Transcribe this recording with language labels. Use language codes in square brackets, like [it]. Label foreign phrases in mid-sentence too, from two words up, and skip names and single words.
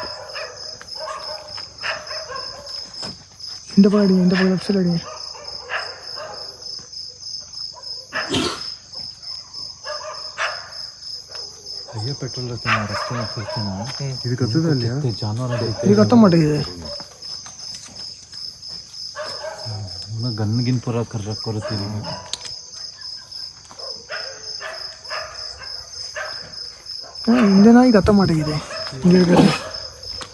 [ta] இந்த பக்கம் அடிங்க, இந்த பக்கம் [en] left side [ta] அடிங்க. இது கத்துதா இல்லையா? இது கத்த மாட்டேங்குது. ಗನ್ಗಿನ್ ಪುರ ಕೊರತೀರಿ இந்த நாய் கத்த மாட்டேங்குது.